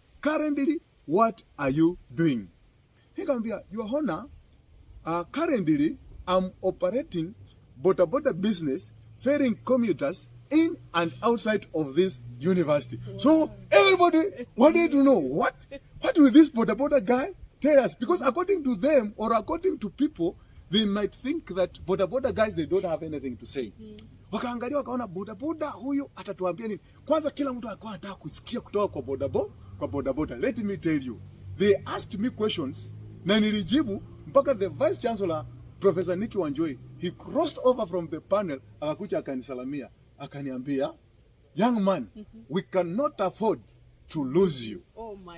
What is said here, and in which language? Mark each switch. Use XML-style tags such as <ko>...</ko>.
<en>Currently, what are you doing?</en> <sw>Nikambia,</sw> <en>Your Honor, currently I'm operating boda business, ferrying commuters in and outside of this university. Wow. So everybody wanted to know what will this boda guy tell us? Because according to them, or according to people, they might think that boda guys, they don't have anything to say.</en> <sw>Wakaangalia wakaona boda huyu atatuambia nini? Kwanza kila mtu alikuwa anataka kusikia kutoka kwa boda.</sw> <en>Let me tell you, they asked me questions</en> <sw>na nilijibu mpaka</sw> <en>the vice chancellor Professor Nick Wanjoi, he crossed over from the panel,</en> <sw>akakuja akanisalamia, akaniambia,</sw> <en>young man, we cannot afford to lose you. Oh my</en>